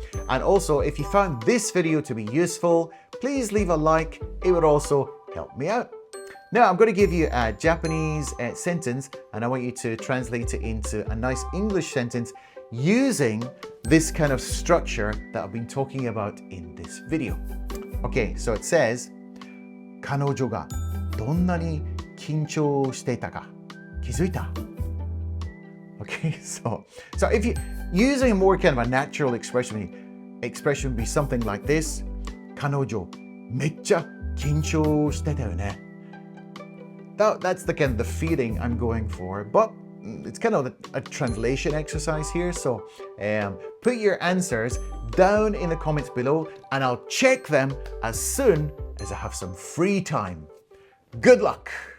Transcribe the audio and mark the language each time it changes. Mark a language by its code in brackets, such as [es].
[en] And also, if you found this video to be useful, please leave a like. It would also help me out. Now, I'm going to give you a Japanese sentence, and I want you to translate it into a nice English sentence using this kind of structure that I've been talking about in this video. Okay, so it says, [ja] 彼女がどんなに緊張していたか気づいた? [en] Okay, so if you using a more kind of a natural expression would be something like this. [ja] 彼女めっちゃ緊張してたよね. [en] That's the kind of the feeling I'm going for, but it's kind of a translation exercise here. So put your answers down in the comments below and I'll check them as soon as I have some free time. Good luck!